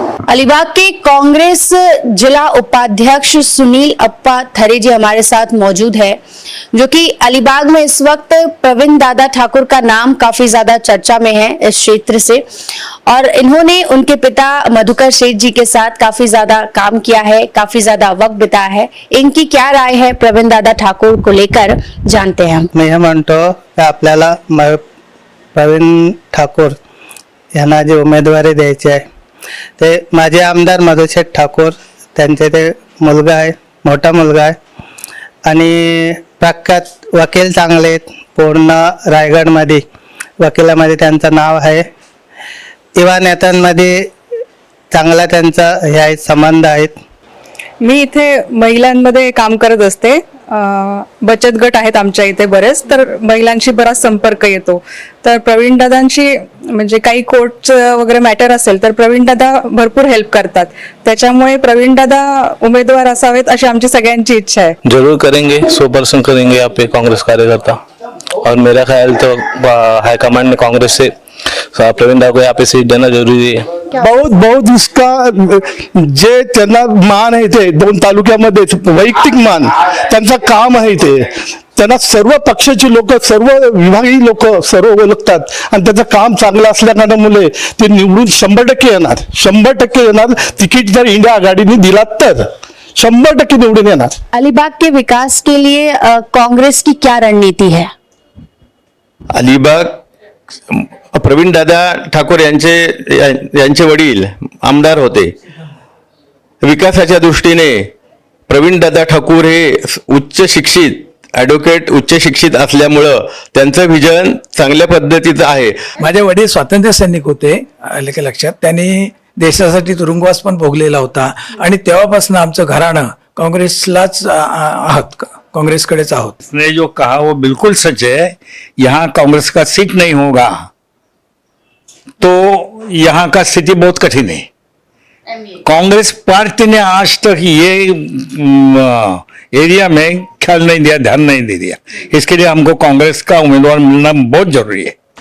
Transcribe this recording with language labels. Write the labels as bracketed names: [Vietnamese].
[Hindi] अलीबाग के कांग्रेस जिला उपाध्यक्ष सुनील अप्पा थरे जी हमारे साथ मौजूद है, जो कि अलीबाग में इस वक्त प्रवीण दादा ठाकुर का नाम काफी ज्यादा चर्चा में है इस क्षेत्र से, और इन्होंने उनके पिता मधुकर सेठ जी के साथ काफी ज्यादा काम किया है, काफी ज्यादा वक्त बिताया है। इनकी क्या राय है प्रवीण दादा ठाकुर को लेकर, जानते हैं हम। [Marathi] मी हे म्हणतो की आपल्याला प्रवीण ठाकूर यांना जी उमेदवारी द्यायची आहे ते माझे आमदार मधुशेठ ठाकूर, त्यांचे ते मुलगा आहे, मोठा मुलगा आहे आणि प्रख्यात वकील चांगले आहेत, पूर्ण रायगडमध्ये वकिलामध्ये त्यांचं नाव आहे, युवा नेत्यांमध्ये चांगला त्यांचा हे आहे संबंध आहेत। मी इथे महिलांमध्ये काम करत असते, बचत गट आहेत आमच्या इथे बरेच, तर महिलांशी बराच संपर्क येतो। तर प्रवीण दादांची म्हणजे काही कोर्टचं वगैरे मॅटर असेल तर प्रवीण दादा भरपूर हेल्प करतात, त्याच्यामुळे प्रवीण दादा उमेदवार असावेत अशी आमची सगळ्यांची इच्छा आहे। [Hindi] जरूर करेंगे, 100% करेंगे यहाँ पे कांग्रेस कार्यकर्ता, और मेरा ख्याल तो हाईकमांड ने कांग्रेस से प्रवीण दादा को यहाँ पे सीट देना जरूरी है। बहुत बहुत उसका [Marathi] जे त्यांना मान आहे ते 2 तालुक्यामध्ये वैयक्तिक मान, त्यांचं काम आहे ते, त्यांना सर्व पक्षाची लोक, सर्व विभागीय लोक सर्व ओळखतात आणि त्याचं काम चांगलं असल्या कारणामुळे ते निवडून 100% येणार, 100% येणार। तिकीट जर इंडिया आघाडीने दिला तर 100% निवडून येणार। [Hindi] अलीबाग के विकास के लिए कांग्रेस की क्या रणनीति है? [Marathi] अलीबाग प्रवीण दादा ठाकूर यांचे वडील आमदार होते, विकासाच्या दृष्टीने प्रवीण दादा ठाकूर हे उच्च शिक्षित ॲडव्होकेट, उच्च शिक्षित असल्यामुळं त्यांचं विजन चांगल्या पद्धतीचं आहे। माझे वडील स्वातंत्र्य सैनिक होते, आले का लक्षात, त्यांनी देशासाठी तुरुंगवास पण भोगलेला होता आणि तेव्हापासून आमचं घराणं काँग्रेसलाच आहात, कांग्रेस आहोत। [Hindi] उसने जो कहा वो बिल्कुल सच है, यहाँ कांग्रेस का सीट नहीं होगा तो यहाँ का स्थिति बहुत कठिन है। कांग्रेस पार्टी ने आज तक ये एरिया में ख्याल नहीं दिया, ध्यान नहीं दे दिया, इसके लिए हमको कांग्रेस का उम्मीदवार मिलना बहुत जरूरी है।